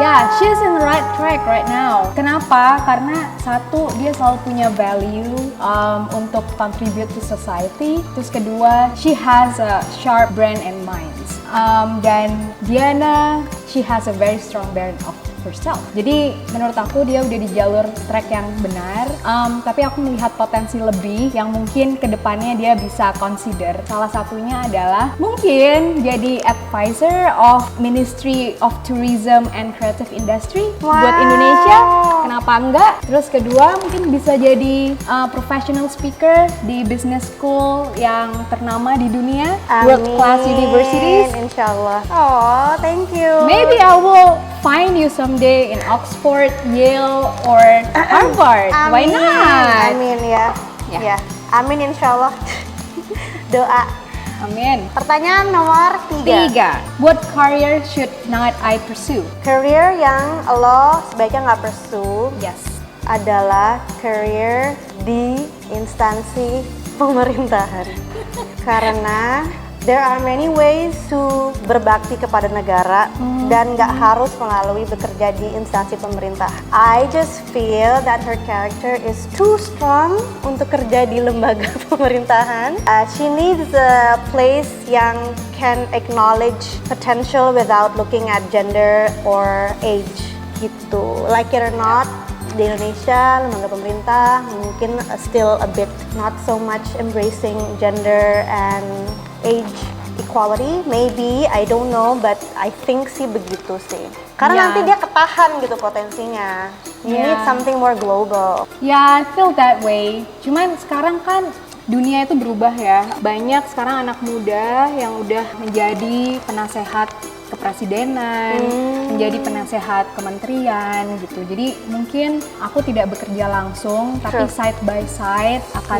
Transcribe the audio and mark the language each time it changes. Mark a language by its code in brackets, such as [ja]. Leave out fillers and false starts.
[en] Yeah, she's in the right track right now. [id] Kenapa? Karena satu, dia selalu punya value untuk [en] contribute to society. [id] Terus kedua, [en] she has a sharp brain and minds. [id] Dan [en] Diana, she has a very strong brand of herself. [id] Jadi menurut aku dia udah di jalur track yang benar, tapi aku melihat potensi lebih yang mungkin kedepannya dia bisa consider. Salah satunya adalah mungkin jadi advisor of Ministry of Tourism and Creative Industry buat Indonesia. Kenapa enggak? Terus kedua mungkin bisa jadi professional speaker di business school yang ternama di dunia, [en] world class universities. Insyaallah. Oh, thank you. Maybe I will find you someday in Oxford, Yale, or Harvard. Why not? [id] Amin ya. Ya. Ya. Amin insyaallah. Doa. Amin. Pertanyaan nomor 3. [en] What career should not I pursue? [id] Career yang lo sebaiknya nggak pursue [en] Yes. [id] adalah career di instansi pemerintahan. Karena [en] there are many ways to [id] berbakti kepada negara dan nggak harus melalui bekerja di instansi pemerintah. [en] I just feel that her character is too strong [id] untuk kerja di lembaga pemerintahan. [en] She needs a place [id] yang [en] can acknowledge potential without looking at gender or age gitu. Like it or not, [id] di Indonesia lembaga pemerintah mungkin [en] still a bit not so much embracing gender and age equality, maybe, I don't know, but I think [id] sih begitu sih. Karena nanti dia ketahan gitu potensinya. [en] You Yeah. need something more global. Ya, I feel that way. [id] Cuman sekarang kan dunia itu berubah ya. Banyak sekarang anak muda yang udah menjadi penasehat kepresidenan, menjadi penasehat kementerian gitu. Jadi mungkin aku tidak bekerja langsung, tapi [en] side by side [id] akan